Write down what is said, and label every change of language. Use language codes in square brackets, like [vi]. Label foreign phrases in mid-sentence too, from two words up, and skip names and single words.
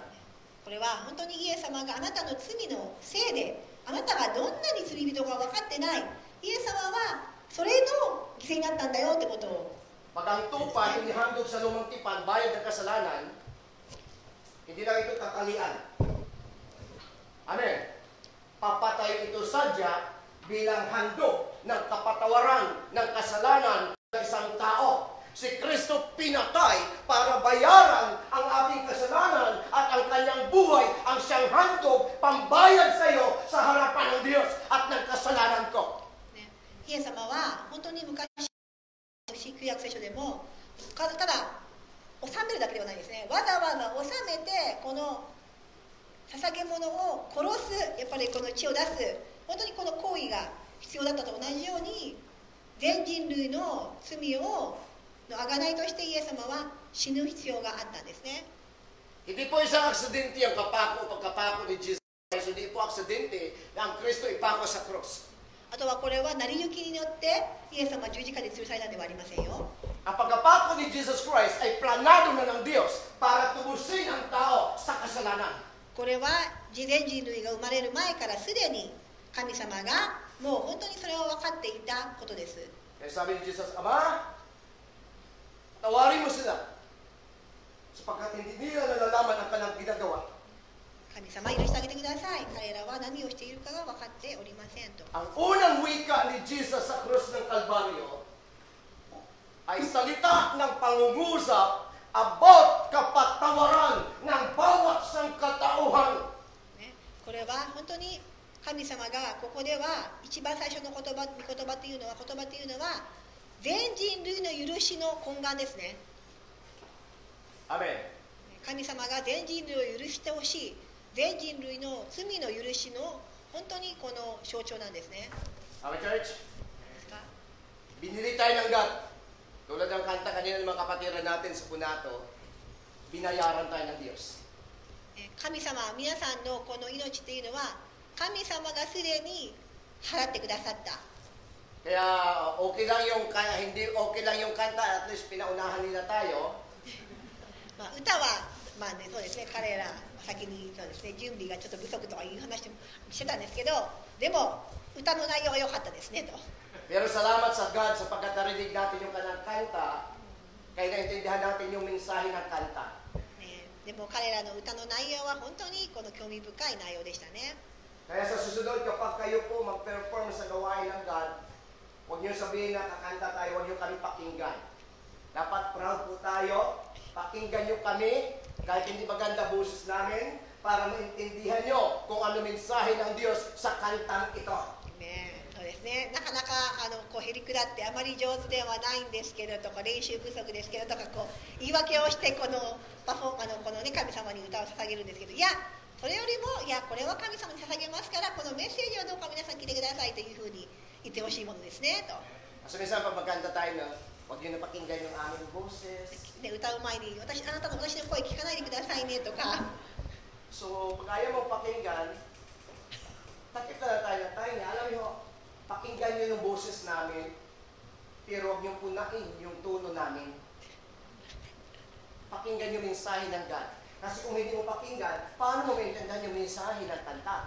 [ja] これは本当にイエス様があなたの罪のせいで、あなたがどんなに罪人か分かってない、イエス様はそれの犠牲になったんだよってことを。 [tl] Pag ang tupa hinihandog sa lumang tipan, bayad ng kasalanan, hindi lang ito kakalian. Amen. Papatay ito sadya bilang handog ng kapatawaran ng kasalanan ng isang tao. Si Kristo pinatay para bayaran ang ating kasalanan at ang kanyang buhay ang siyang handog pambayad sa iyo sa harapan ng Diyos at ng kasalanan ko. [ja] ね、イエス様は本当に昔旧約聖書でもただ納めるだけではないですね。わざわざ納めてこの捧げ物を殺す、やっぱりこの血を出す、本当にこの行為が必要だったと同じように全人類の罪をの贖いとしてイエス様は死ぬ必要があったんですね。 [tl] Hindi po isang aksidente ang pagkapako ni Jesus Christ. Hindi po aksidente na ang Kristo ipako sa cross. [ja] あとはこれは成り行きによってイエス様は十字架で吊るされたんではありませんよ。 [tl] Ang pagkapako ni Jesus Christ ay planado na ng Diyos para tubusin ang tao sa kasalanan. [ja] これは全人類が生まれる前からすでに神様がもう本当にそれを分かっていたことです。 [tl] Kaya sabi ni Jesus, Ama, tawarin mo sila sapagkat hindi nila nalalaman ang kanilang ginagawa. [ja] 神様許してあげてください。彼らは何をしているかが分かっておりませんと。 [tl] Ang unang wika ni Jesus sa krus ng Kalbaryo ay salita ng pangungusap about kapatawaran ng bawat sangkatauhan. [ja] ね、これは本当に神様がここでは一番最初の御言葉というのは全人類の許しの根幹ですね。 Amen. 神様が全人類を許してほしい、全人類の罪の許しの本当にこの象徴なんですね。 [en] Amen, church? [ja] ですか？ [tl] Binili tayo ng God. Tulad ng kanta kanina ng mga kapatiran natin sa Punato, binayaran tayo ng Diyos. [ja] 神様、皆さんのこの命というのは神様がすでに払ってくださった。 [tl] Kaya okay lang yung hindi okay lang yung kanta, at least pinaunahan nila tayo. [ja] まあ、歌は、まあね、そうですね、彼ら先にそうですね、準備がちょっと不足とかいう話もしてたんですけど、でも歌の内容は良かったですねと。 [tl] Pero salamat sa God sapagkat narinig natin yung kanyang kanta, kaya naintindihan natin yung mensahe ng kanta. [ja] ね、でも彼らの歌の内容は本当にこの興味深い内容でしたね。 [tl] Kaya sa susunod, kapag kayo po mag-perform sa gawain ng God, huwag niyo sabihin na kakanta tayo, huwag niyo kami pakinggan. Dapat proud po tayo, pakinggan niyo kami, kahit hindi maganda boses namin, para maintindihan niyo kung ano mensahe ng Diyos sa kantang ito. [ja] ね、そうですね、なかなかこうへりくだってあまり上手ではないんですけどとか、練習不足ですけどとか、こう言い訳をしてこのこのね、神様に歌を捧げるんですけど、いやそれよりも、いやこれは神様に捧げますから、このメッセージをどうか皆さん聞いてくださいというふうに言ってほしいものですねと。 [tl] So minsan pag magkanta tayo na, huwag niyo na pakinggan yung aming boses. [ja] で歌う前にあなたの私の声聞かないでくださいねとか。 [tl] So pag ayaw mo pakinggan, takip na tayo ng tayo niya. Alam niyo, pakinggan niyo yung boses namin, pero huwag niyo punain yung tono namin. Pakinggan yung mensahe ng God. Kasi kung hindi mo pakinggan, paano mo maintindihan yung mensahe ng kanta?